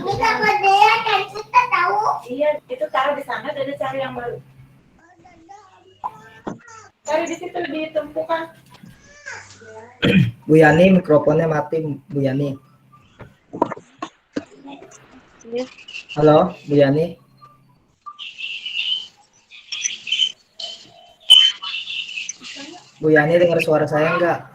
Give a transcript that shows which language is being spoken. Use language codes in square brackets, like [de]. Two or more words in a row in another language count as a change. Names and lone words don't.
[id] Iya, itu taruh di sana dan cari yang baru. Cari di situ ditumpukan. Bu Yani, mikrofonnya mati, Bu Yani. Halo, Bu Yani. Bu Yani, dengar suara saya enggak?